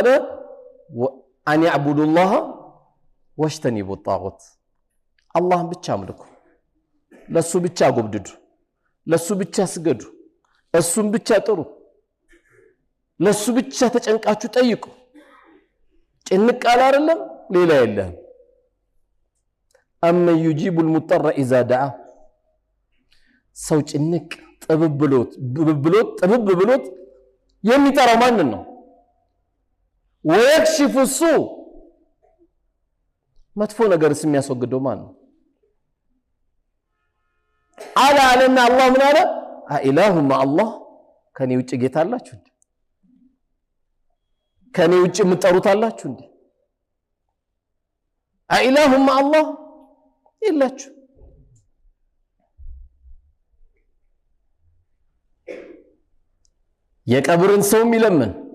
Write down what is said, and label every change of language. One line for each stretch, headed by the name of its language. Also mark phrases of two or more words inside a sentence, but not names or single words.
Arabic: أن يعبدوا الله واجتنبوا الطاغوت፣
Amharic: አላህን ብቻ አምልኩ፣ ለሱ ብቻ ጎብድዱ፣ ለሱ ብቻ ስገዱ፣ እሱን ብቻ ጥሩ፣ ለሱ ብቻ ተጨንቃችሁ ጠይቁ። ጭንቅ አለ አይደለም ሌላ የለም።
Arabic: أَمَّنْ يُجِيبُ الْمُضْطَرَّ إِذَا دَعَاهُ
Amharic: ሰው ጭንቅ ጥብብ ብሎት የሚጠራው ማንን ነው?
Arabic: وَيَكْشِفُ السُّوءَ
Amharic: መጥፎ ነገርስ የሚያስወግደው ማን ነው? አለና አላህ ምን አለ?
Arabic: أإله مع الله
Amharic: ከኔ ውጭ ጌታ አላችሁ እንዴ? ከኔ ውጭ የምትጠሩት አላችሁ እንዴ?
Arabic: أإله مع الله
Amharic: የላችሁ። የቀብርን ሰው የሚለምን